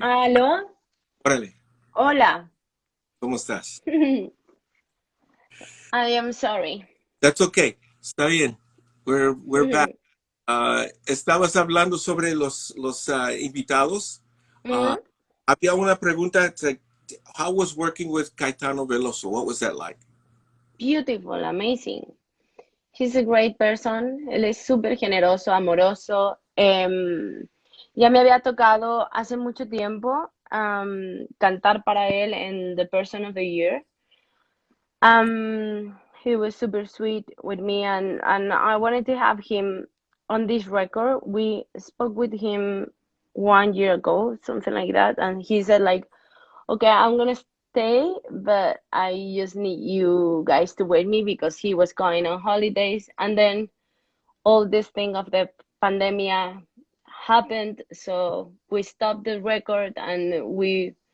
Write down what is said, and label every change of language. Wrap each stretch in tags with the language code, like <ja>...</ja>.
<es>¿Aló? Órale. Hola. ¿Cómo estás?</es> <en>I am sorry. That's okay.</en> <es>Está bien.</es> <en>We're back.</en> <es>Estabas hablando sobre los invitados. Había una pregunta.</es> <en>How was working with Caetano Veloso? What was that like? Beautiful, amazing. He's a great person.</en> <es>Él es súper generoso, amoroso. Ya me había tocado hace mucho tiempo cantar para él en The Person of the Year.</es> <en>He was super sweet with me, and I wanted to have him on this record. We spoke with him 1 year ago, something like that, and he said like, okay, I'm gonna stay, but I just need you guys to wait me because he was going on holidays, and then all this thing of the pandemic happened, so we stopped the record and we</en>